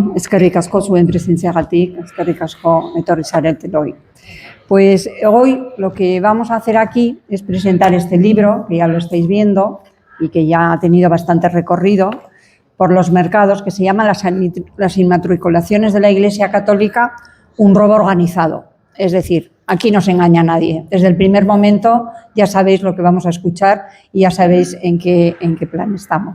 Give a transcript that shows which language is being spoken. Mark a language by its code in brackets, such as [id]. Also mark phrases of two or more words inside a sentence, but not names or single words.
[eu] eskerrik asko zuen presentziagatik, eskerrik asko etorri zaretela hoy. [es] Pues hoy lo que vamos a hacer aquí es presentar este libro, que ya lo estáis viendo y que ya ha tenido bastante recorrido por los mercados, que se llama Las inmatriculaciones de la Iglesia Católica, un robo organizado. Es decir, aquí no se engaña a nadie. Desde el primer momento ya sabéis lo que vamos a escuchar y ya sabéis en qué plan estamos.